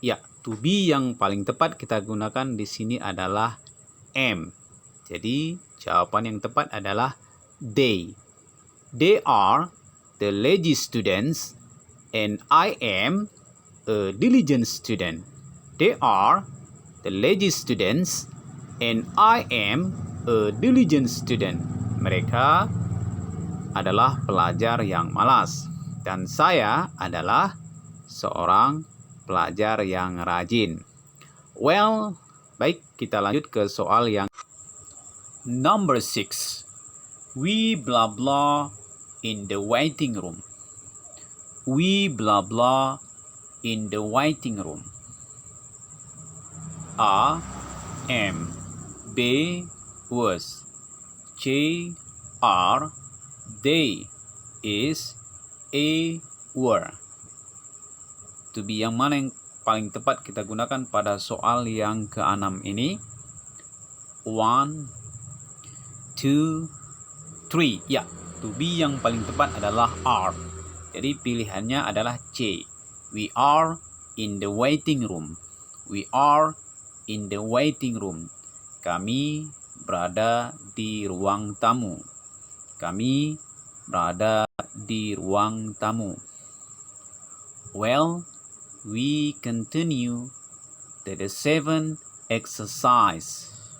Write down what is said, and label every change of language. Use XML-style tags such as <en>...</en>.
<id>Ya, to be yang paling tepat kita gunakan di sini adalah am. Jadi jawaban yang tepat adalah they.</id> <en>They are the lazy students, and I am a diligent student. They are the lazy students, and I am a diligent student.</en> <id>Mereka adalah pelajar yang malas, dan saya adalah seorang pelajar yang rajin. Well, baik, kita lanjut ke soal yang number 6.</id> <en>We blah blah in the waiting room. We blah blah in the waiting room. A, am, B, was, C, are, they, is, A, were.</en> <id>To be yang mana yang paling tepat kita gunakan pada soal yang ke-6 ini? 1, 2, 3. Ya, to be yang paling tepat adalah are. Jadi pilihannya adalah C.</id> <en>We are in the waiting room. We are in the waiting room.</en> <id>Kami berada di ruang tamu. Kami berada di ruang tamu.</id> <en>Well, we continue to the 7th exercise.</en>